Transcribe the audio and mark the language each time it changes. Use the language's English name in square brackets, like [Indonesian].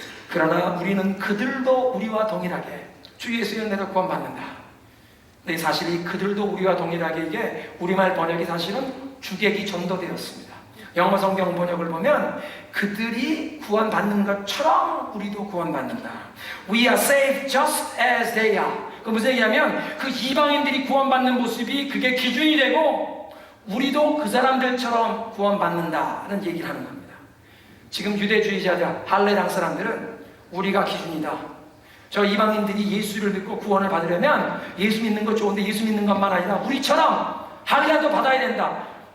[Korean] 그러나 우리는 그들도 우리와 동일하게 주 예수의 은혜로 구원받는다. 근데 사실 이 그들도 우리와 동일하게 이게 우리말 번역이 사실은 주객이 전도되었습니다. 영어 성경 번역을 보면 그들이 구원받는 것처럼 우리도 구원받는다. [English] We are saved just as they are. [Korean] 그 무슨 얘기냐면 그 이방인들이 구원받는 모습이 그게 기준이 되고 우리도 그 사람들처럼 구원받는다는 얘기를 하는 겁니다. 지금 유대주의자들, 할례당 사람들은 우리가 기준이다. 저 이방인들이 예수를 믿고 구원을 받으려면 예수 믿는 것 좋은데 예수 믿는 것만 아니라 우리처럼 할례도 받아야 된다.